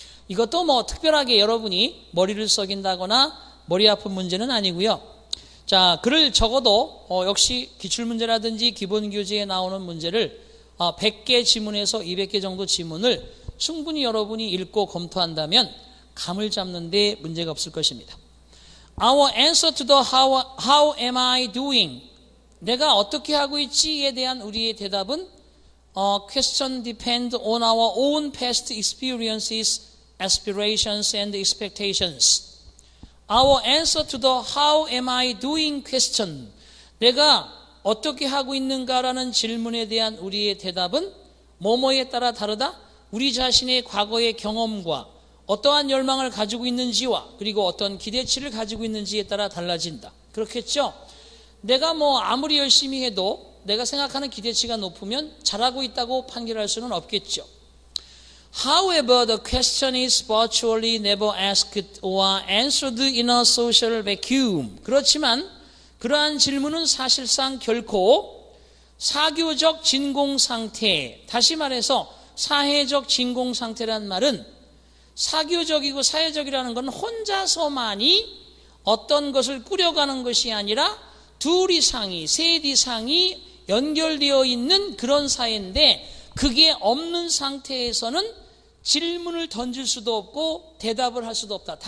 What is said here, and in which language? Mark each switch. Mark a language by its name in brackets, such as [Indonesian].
[Korean] 이것도 특별하게 여러분이 머리를 썩인다거나 머리 아픈 문제는 아니고요. 자, 글을 적어도 역시 기출문제라든지 기본교재에 나오는 문제를 100개 지문에서 200개 정도 지문을 충분히 여러분이 읽고 검토한다면 감을 잡는 데 문제가 없을 것입니다. [English] Our answer to the how am I doing? [Korean] 내가 어떻게 하고 있지에 대한 우리의 대답은 [English] question depend on our own past experiences, aspirations and expectations. Our answer to the how am I doing question. [Korean] 내가 어떻게 하고 있는가라는 질문에 대한 우리의 대답은 뭐뭐에 따라 다르다? 우리 자신의 과거의 경험과 어떠한 열망을 가지고 있는지와 그리고 어떤 기대치를 가지고 있는지에 따라 달라진다. 그렇겠죠? 내가 아무리 열심히 해도 내가 생각하는 기대치가 높으면 잘하고 있다고 판결할 수는 없겠죠. [English] However, the question is virtually never asked or answered in a social vacuum. [Korean] 그렇지만 그러한 질문은 사실상 결코 사교적 진공 상태, 다시 말해서 사회적 진공 상태란 말은 사교적이고 사회적이라는 건 혼자서만이 어떤 것을 꾸려가는 것이 아니라 둘 이상이, 셋 이상이 연결되어 있는 그런 사회인데 그게 없는 상태에서는 질문을 던질 수도 없고 대답을 할 수도 없다.